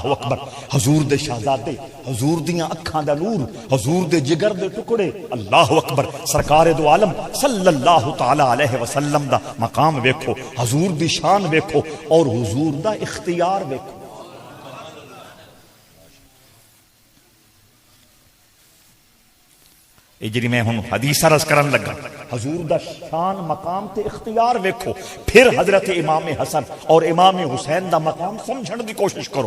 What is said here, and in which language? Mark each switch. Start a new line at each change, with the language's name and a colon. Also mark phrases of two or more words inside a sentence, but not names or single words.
Punjabi: اکبر، حضور دے شہزادے، حضور دیاں اکھاں دا نور، حضور دے جگر دے ٹکڑے،
Arabic: اللہ اکبر،
Punjabi: سرکار دو عالم
Arabic: صلی اللہ تعالی علیہ وسلم
Punjabi: دا مقام ویکھو، حضور دی شان ویکھو اور حضور دا اختیار ویکھو۔ یہ جی میں ہوں حدیث عرض کرن لگا، حضور دا شان مقام تے اختیار ویکھو، پھر حضرت امام حسن اور امام حسین دا مقام سمجھن دی کوشش کرو۔